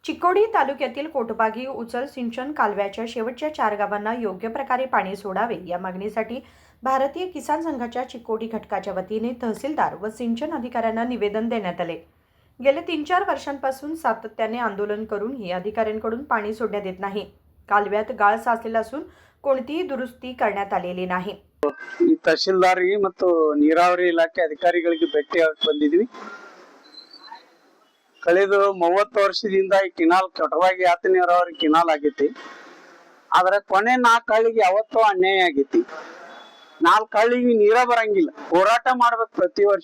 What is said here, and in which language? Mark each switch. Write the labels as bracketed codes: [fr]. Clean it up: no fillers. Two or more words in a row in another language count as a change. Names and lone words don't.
[mr] चिकोडी तालुक्यातील कोटबागी उचल सिंचन कालव्याच्या शेवटच्या 4 गावांना योग्य प्रकारे पाणी सोडावे या मागणीसाठी भारतीय किसान संघाच्या चिकोडी घटकाच्या वतीने तहसीलदार व सिंचन अधिकाऱ्यांना निवेदन देण्यात आले. गेल्या 3-4 वर्षांपासून सातत्याने आंदोलन करूनही अधिकाऱ्यांकडून पाणी सोडण्यात येत नाही. कालव्यात गाळ साचलेला असून कोणतीही दुरुस्ती करण्यात आलेली नाही. [kn] ಈ ತಹಶೀಲ್ದಾರ್ಗೆ ಮತ್ತು ನೀರಾವರಿ ಇಲಾಖೆ ಅಧಿಕಾರಿಗಳಿಗೆ ಭೇಟಿಯಾಗಿ ಬಂದಿದ್ವಿ. ಕಳೆದ 30 ವರ್ಷದಿಂದ ಈ ಕಿನಾಲ್ ಕೆಟವಾಗಿ ಆತ ನೀರಾವರಿ ಕಿನಾಲ್ ಆಗೈತಿ. ಆದ್ರೆ ಕೊನೆ 4 ಹಳ್ಳಿಗೆ ಯಾವತ್ತೂ ಅನ್ಯಾಯ ಆಗೈತಿ. 4 ಹಳ್ಳಿಗೆ ನೀರ ಬರಂಗಿಲ್ಲ. ಹೋರಾಟ ಮಾಡ್ಬೇಕು ಪ್ರತಿ ವರ್ಷ.